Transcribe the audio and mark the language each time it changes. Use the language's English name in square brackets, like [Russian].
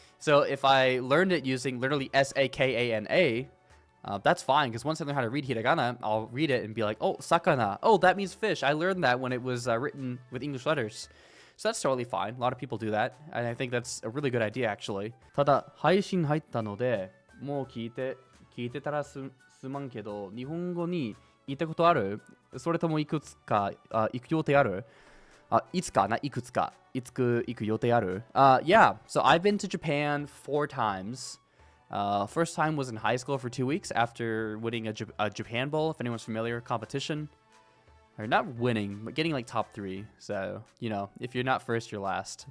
[English] So if I learned it using literally sakana, that's fine. Because once I learn how to read hiragana, I'll read it and be like, oh, sakana. Oh, that means fish. I learned that when it was written with English letters. So that's totally fine. A lot of people do that. And I think that's a really good idea, actually. [Japanese] ただ、配信入ったので、もう聞いてたらすまんけど、日本語に言ったことある？それともいくつか行く予定ある？いつかな、いくつか。いつく行く予定ある？ [English] Yeah, so I've been to Japan 4 times. First time was in high school for 2 weeks after winning a Japan Bowl, if anyone's familiar, competition. Or not winning, but getting like top 3. So, you know, if you're not first, you're last.